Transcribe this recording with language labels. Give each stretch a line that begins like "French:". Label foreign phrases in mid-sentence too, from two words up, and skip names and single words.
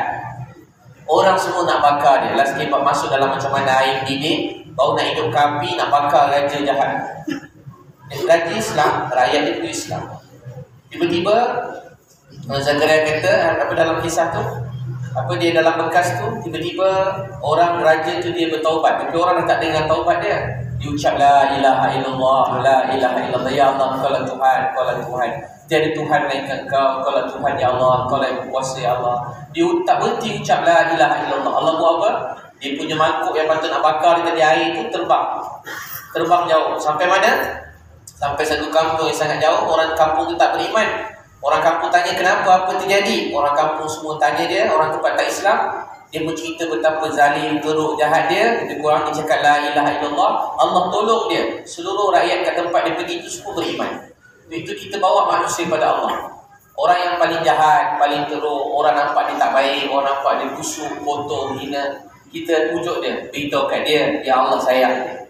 Malay: Orang semua nak bakar dia. Last kali masuk dalam macam mana air didih, baru nak hidup api, nak bakar raja jahat. Raja Islam, rakyat itu Islam. Tiba-tiba Zakaria kata, apa dalam kisah tu, apa dia dalam bekas tu, tiba-tiba orang raja tu dia bertaubat. Tapi orang dah tak dengar taubat dia. Dia ucap
Arabic: la ilaha illallah, la ilaha illallah, ya Allah,
Malay: kau lah Tuhan, kau lah Tuhan. Tiada Tuhan melainkan kau, kau lah Tuhan
Arabic: ya Allah,
Malay: kau lah yang berkuasa
Arabic: ya Allah.
Malay: Dia tak berhenti ucap
Arabic: la ilaha illallah.
Malay: Allah buat apa? Dia punya mangkuk yang patut nak bakar di air tu terbang. Terbang jauh. Sampai mana? Sampai satu kampung yang sangat jauh. Orang kampung tu tak beriman. Orang kampung tanya kenapa, apa terjadi? Orang kampung semua tanya dia, orang tempat tak Islam. Dia mencerita betapa zalim, teruk, jahat dia. Lebih kurang dia cakap
Arabic: la ilaha illallah.
Malay: Allah tolong dia. Seluruh rakyat kat tempat dia pergi itu semua beriman. Itu kita bawa manusia pada Allah. Orang yang paling jahat, paling teruk, orang nampak dia tak baik, orang nampak dia busuk, kotor, hina, kita pujuk dia, beritahu kat dia,
Arabic: ya Allah
Malay: sayang dia.